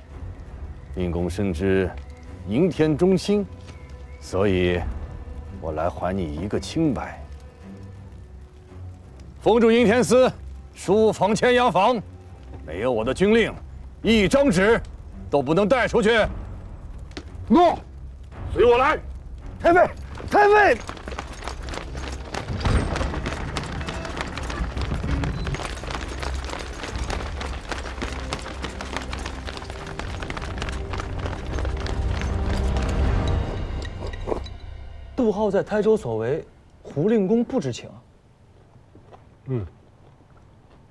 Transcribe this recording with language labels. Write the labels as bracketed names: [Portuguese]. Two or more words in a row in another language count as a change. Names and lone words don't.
[Chinese] 令公深知營田忠心，所以我來還你一個清白。封住營田司，書房牽押房，沒有我的軍令，一張紙都不能帶出去。諾，隨我來。太尉，太尉。杜浩在台州所為，胡令公不知情。